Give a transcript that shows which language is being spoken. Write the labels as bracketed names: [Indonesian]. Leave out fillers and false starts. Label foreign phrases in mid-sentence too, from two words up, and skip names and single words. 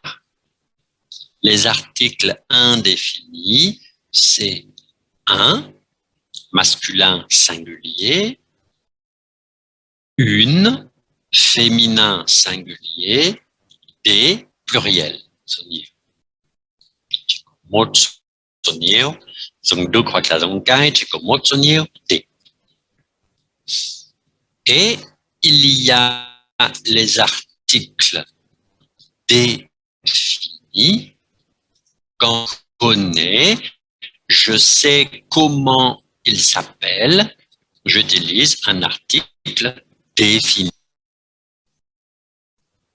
[French] Les articles indéfinis, c'est un, masculin singulier, une, féminin singulier, des, pluriel. [Vietnamese] Một số nhiều, dùng được hoặc là dùng cái chỉ có một số nhiều, [French] des. Et il y a les articles définis qu'on connaît, je sais comment il s'appelle, j'utilise un article défini.